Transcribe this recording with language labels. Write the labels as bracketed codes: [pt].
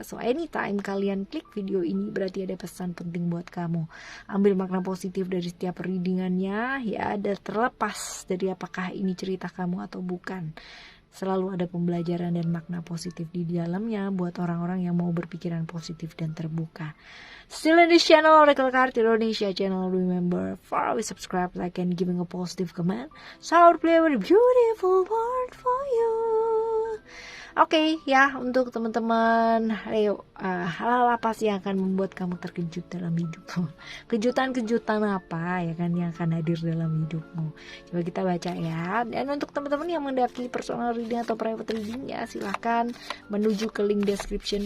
[en] So anytime [id] kalian klik video ini berarti ada pesan penting buat kamu. Ambil makna positif dari setiap readingannya ya, dan terlepas dari apakah ini cerita kamu atau bukan. Selalu ada pembelajaran dan makna positif di dalamnya buat orang-orang yang mau berpikiran positif dan terbuka. [en] Still in this channel, Oracle Card Indonesia channel. Remember, for always subscribe, like, and giving a positive comment. So I will play a very beautiful word for you. [id] Oke, ya, untuk teman-teman Leo, hal-hal apa sih yang akan membuat kamu terkejut dalam hidupmu? Kejutan-kejutan apa ya kan yang akan hadir dalam hidupmu? Coba kita baca ya. Dan untuk teman-teman yang mendaki personal reading atau private reading ya, silahkan menuju ke link description.